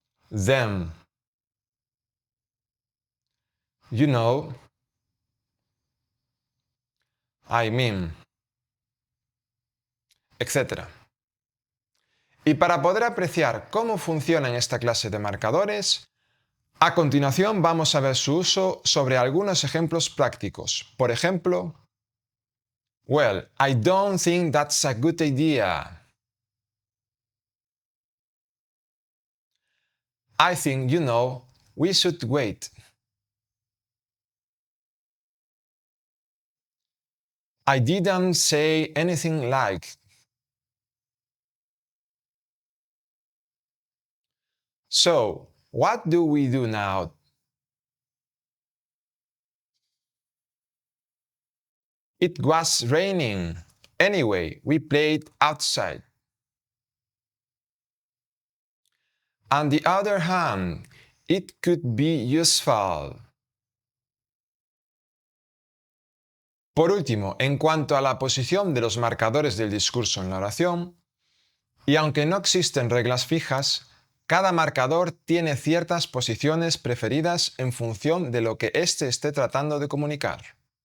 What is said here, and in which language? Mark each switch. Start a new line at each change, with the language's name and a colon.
English: them, you know, I mean, etc.
Spanish: Y para poder apreciar cómo funcionan esta clase de marcadores, a continuación vamos a ver su uso sobre algunos ejemplos prácticos. Por ejemplo,
English: well, I don't think that's a good idea. I think, you know, we should wait. I didn't say anything like. So, what do we do now? It was raining. Anyway, we played outside. On the other hand, it could be useful.
Spanish: Por último, en cuanto a la posición de los marcadores del discurso en la oración, y aunque no existen reglas fijas, cada marcador tiene ciertas posiciones preferidas en función de lo que éste esté tratando de comunicar.